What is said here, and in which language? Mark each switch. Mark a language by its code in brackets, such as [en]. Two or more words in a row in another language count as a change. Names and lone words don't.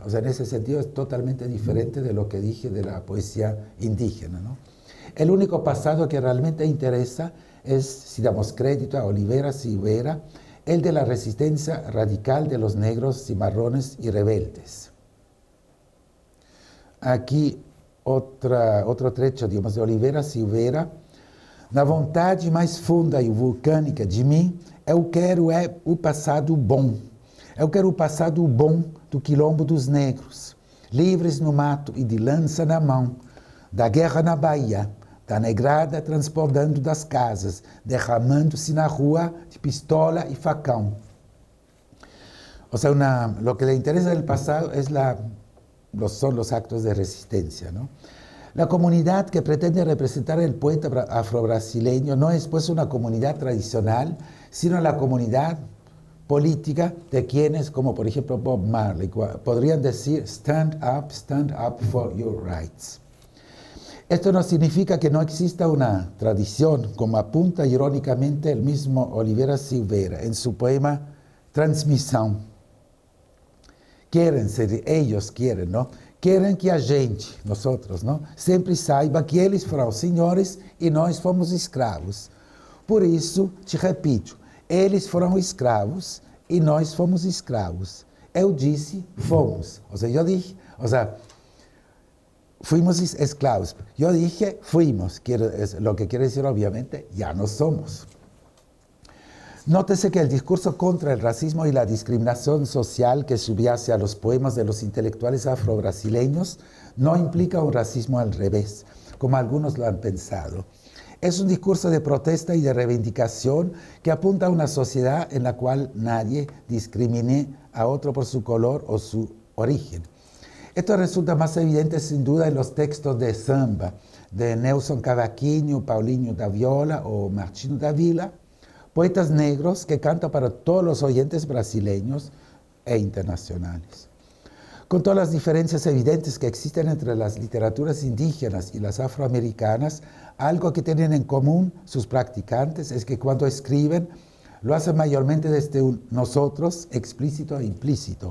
[es] O sea, en ese sentido es totalmente diferente de lo que dije de la poesía indígena, ¿no? El único pasado que realmente interesa es, si damos crédito a Oliveira Silveira, el de la resistencia radical de los negros, cimarrones y rebeldes. Aquí otro trecho, digamos, de Oliveira Silveira. [pt] Na vontade mais funda e vulcânica de mim, eu quero o passado bom. Eu quero o passado bom do quilombo dos negros, livres no mato e de lança na mão, da guerra na Bahia, da negrada transbordando das casas, derramando-se na rua de pistola y facão. [es] O sea, lo que le interesa del pasado es son los actos de resistencia, ¿no? La comunidad que pretende representar el poeta afrobrasileño no es pues una comunidad tradicional, sino la comunidad política de quienes, como por ejemplo Bob Marley, podrían decir [en] stand up for your rights. [es] Esto no significa que no exista una tradición, como apunta irónicamente el mismo Oliveira Silveira en su poema Transmissão. Quieren ser, ellos quieren, ¿no? Quieren que [pt] a gente, [es] nosotros, ¿no? [pt] Sempre saiba que eles foram senhores e nós fomos escravos. Por isso, te repito, eles foram escravos e nós fomos escravos. Eu disse, fomos. [es] O sea, yo dije, o sea, fuimos esclavos. Yo dije, fuimos. Lo que quiere decir, obviamente, ya no somos. Nótese que el discurso contra el racismo y la discriminación social que subyace a los poemas de los intelectuales afrobrasileños no implica un racismo al revés, como algunos lo han pensado. Es un discurso de protesta y de reivindicación que apunta a una sociedad en la cual nadie discrimine a otro por su color o su origen. Esto resulta más evidente sin duda en los textos de samba de Nelson Cavaquinho, Paulinho da Viola o Martinho da Vila, poetas negros que cantan para todos los oyentes brasileños e internacionales. Con todas las diferencias evidentes que existen entre las literaturas indígenas y las afroamericanas, algo que tienen en común sus practicantes es que cuando escriben lo hacen mayormente desde un nosotros explícito e implícito.